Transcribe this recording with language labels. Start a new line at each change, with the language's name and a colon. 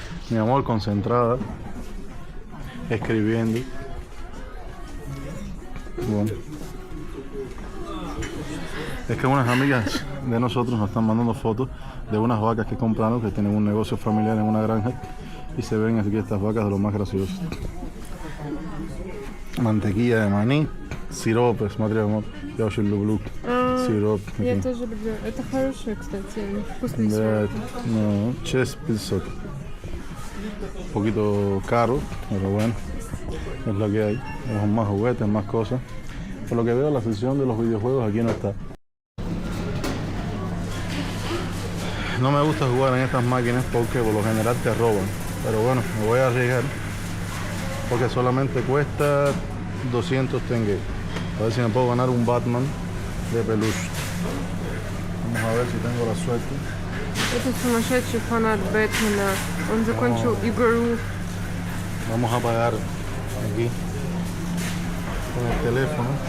Spanish: Mi amor concentrada, escribiendo. Bueno. Es que unas amigas de nosotros nos están mandando fotos de unas vacas que compraron, que tienen un negocio familiar en una granja, y se ven aquí estas vacas de lo más graciosas. Mantequilla de maní, sirope,
Russian: смотри, вот, я очень люблю сироп. Я тоже люблю. Это хорошие, кстати, вкусные Да, сиропы.
Spanish: no, 600. Un poquito caro, pero bueno, es lo que hay. Tenemos más juguetes, más cosas. Por lo que veo, la sección de los videojuegos aquí no está. No me gusta jugar en estas máquinas porque por lo general te roban. Pero bueno, me voy a arriesgar porque solamente cuesta 200 tengue. A ver si me puedo ganar un Batman de peluche. Vamos a ver si tengo la suerte.
Russian: Это сумасшедший фанат Бэтмена. Он закончил игру.
Spanish: Vamos a pagar aquí con el teléfono.